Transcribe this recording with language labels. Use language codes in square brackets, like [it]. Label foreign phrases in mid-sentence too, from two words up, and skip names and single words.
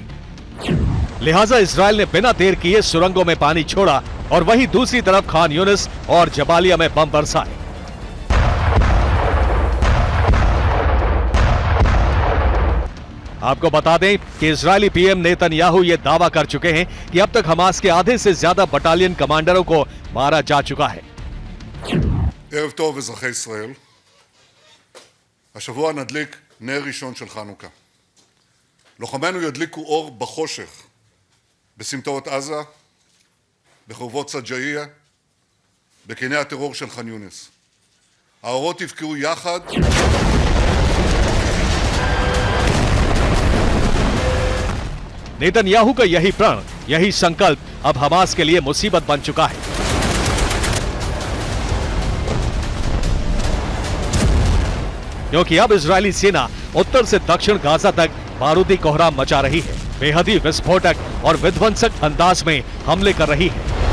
[hi] लिहाजा इजरायल ने बिना देर किए सुरंगों में पानी छोड़ा और वहीं दूसरी तरफ खान यूनिस और जबालिया में बम बरसाए। आपको बता दें कि इजरायली पीएम नेतन्याहू ये दावा कर चुके हैं कि अब तक हमास के आधे से ज्यादा [en] battalion commanders [hi] को मारा जा चुका है। [he] ערב טוב, אזרחי ישראל. השבוע נדליק נר ראשון של חנוכה. לוחמינו ידליקו אור בחושך, בסמטאות עזה, בחורבות סג'אעיה, בקני הטרור של ח'אן יונס. האורות יבקעו יחד. [hi] नेतन्याहू का यही प्रण, यही संकल्प अब हमास के लिए मुसीबत बन चुका है। क्योंकि अब इजरायली सेना उत्तर से दक्षिण गाजा तक बारूदी कोहराम मचा रही है, बेहद ही विस्फोटक और विध्वंसक अंदाज में हमले कर रही है।